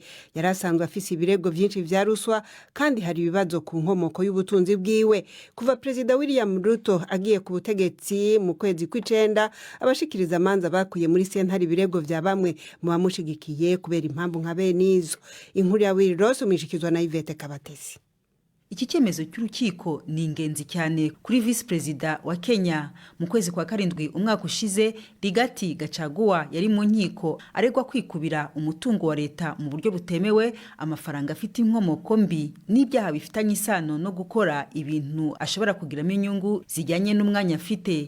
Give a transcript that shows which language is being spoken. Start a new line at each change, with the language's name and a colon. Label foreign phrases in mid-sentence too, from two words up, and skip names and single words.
Rundi: Yarasanzwe afise ibirego vyinshi vya ruswa kandi hari ibibazo ku nkomoko y'ubutunzi bwiwe. Kuva Perezida William Ruto agiye ku butegetsi mu kwezi kw'icenda, abashikirizamanza bakuye muri sentare ibirego vya bamwe mu bamushigikiye kubera impamvu nka benizo. Inkuru ya Wilrose umishikizwa na Yvette Kabatesi.
Kinyarwanda: Iki cyemezo cy'urukiko ni ingenzi cyane kuri
English: Vice President
Kinyarwanda: wa Kenya. Mu kwezi kwa karindwi umwaka ushize, Rigathi Gachagua yari mu nkiko aregwa kwikubira umutungo wa leta mu buryo butemewe, amafaranga afite inkomoko mbi n'ibyaha bifitanye isano no gukora ibintu ashobora kugiramo inyungu zijyanye n'umwanya afite.